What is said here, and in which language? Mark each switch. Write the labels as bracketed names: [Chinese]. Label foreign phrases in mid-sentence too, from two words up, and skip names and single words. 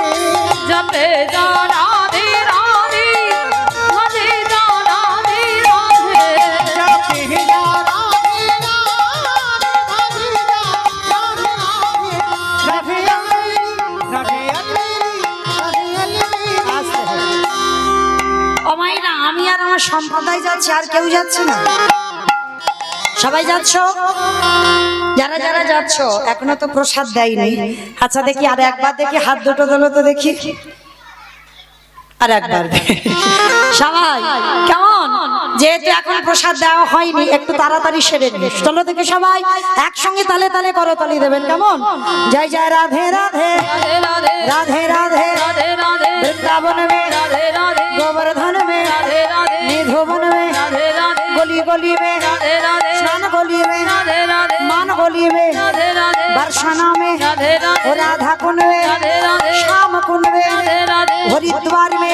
[Hindi] जपे जा राधे राधे भजे जा राधे राधे, जपे जा राधे राधे भजे जा राधे राधे। राधे अलबेली राधे अलबेली राधे अलबेली। [Bangla] অমাইরা আমি আর আমার সম্প্রদায় যাচ্ছে, আর কেউ যাচ্ছে না? সবাই যাচ্ছ? যারা যারা যাচ্ছ এখনো তো প্রসাদ দেয়নি। আচ্ছা দেখি আর একবার দেখি হাত দুটো তোলো তো দেখি, আর একবার সবাই কেমন? যেহেতু এখন প্রসাদ দেওয়া হয়নি একটু তাড়াতাড়ি সেরে নিস। চলো দেখি সবাই একসঙ্গে তালে তালে করতালি দেবেন কেমন? জয় জয় রাধে রাধে [Hindi] राधे राधे [Bangla] রাধে রাধে [Hindi] राधे राधे वृंदावन में राधे राधे गोवर्धन में राधे राधे निधोवन में राधे राधे गली गली में राधे राधे स्नान गली में राधे राधे मान गली में राधे राधे बरसाना में राधे राधे और राधा कुंड में राधे राधे श्याम कुंड में राधे राधे हरिद्वार में